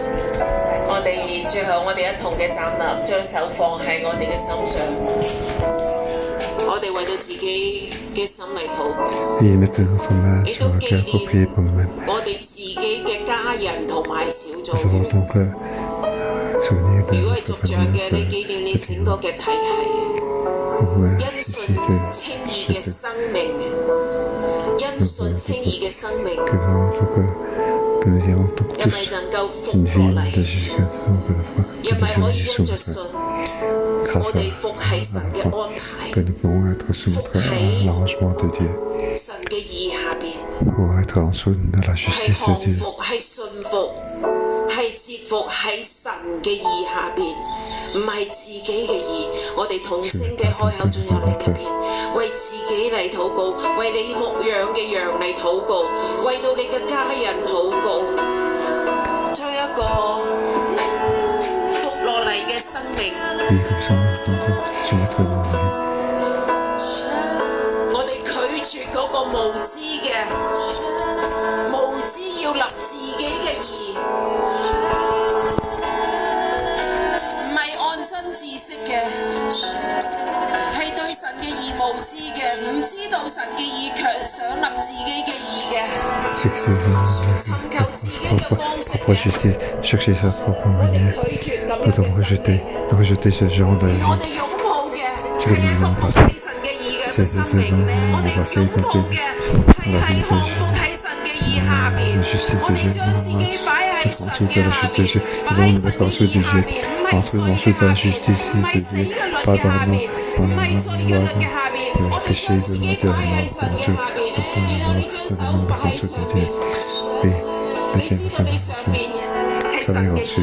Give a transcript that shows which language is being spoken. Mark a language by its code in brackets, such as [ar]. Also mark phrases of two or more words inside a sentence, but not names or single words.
[yue] 最後我哋一同嘅站立，將手放喺我哋嘅心上。為到自己嘅心嚟禱告， [fr] Et mettre notre main [yue] 亦 [fr] sur [yue] 都 [fr] le [yue] 紀 [fr] cœur pour prier [yue] 念 [fr] pour nous-mêmes. [yue] 我哋自己嘅家人同埋小 [fr] Nous [yue] 組 [fr] avons [yue] 員。 [fr] donc souvenir de [yue] 如果係 [fr] notre [yue] 族長 [fr] famille, [yue] 嘅，你紀念你整個嘅體系， [fr] ouais, [yue] 因信稱義嘅生命，因信稱義嘅生命， [fr] que nous ayons donc [yue] 因為 [fr] tous [yue] 能夠服 [fr] une [yue] 落 [fr] vie [yue] 嚟， [fr] de justification de la foi, [yue] 因為 [fr] que [yue] 可 [fr] nous [yue] 以 [fr] vivons [yue] 因 [fr] sous [yue] 着 [fr] notre [yue] 信， [fr] grâce [yue] 我哋服喺神嘅 [fr] à [yue] 安排， [fr] que nous pouvons être soumis à l'arrangement de Dieu, [yue] 神嘅義下邊， [fr] pour être en dessous de la [yue] 係 [fr] justice [yue] 降 [fr] de Dieu. [yue] 服，係信服，係折服喺神嘅義下邊，唔係自己嘅義。我哋同聲嘅開口進入你入邊，為自己嚟禱告，為你牧養嘅羊嚟禱告，為到你嘅家人禱告，將一個服落嚟嘅生命。 [fr] Puis comme ça, on peut soumettre nos vies. [yue] 我哋拒絕嗰個無知嘅，無知要立自己嘅義，唔係按真知識嘅，係對神嘅義無知嘅，唔知道神嘅義卻想立自己嘅義嘅，尋求自己嘅方式 [fr] Pour [yue] 嘅。 [fr] justice, chercher sa propre [yue] 我 [fr] manière. [yue] 哋拒絕咁 [fr] Nous [yue] 樣 [fr] devons [yue] 嘅生命。 [fr] rejeter ce genre de [yue] 我 [fr] vie. [yue] 哋擁抱嘅係一個服喺神嘅義嘅生命，我哋擁抱嘅係降服喺神嘅義下邊，我哋將自己擺喺神嘅下邊，擺喺神嘅義下邊，唔係罪嘅下邊，唔係死嘅律嘅下邊，唔係罪嘅律嘅下邊，我哋將自己擺喺神嘅下邊，然後你將手擺喺上邊，你知道你上邊係神嘅義。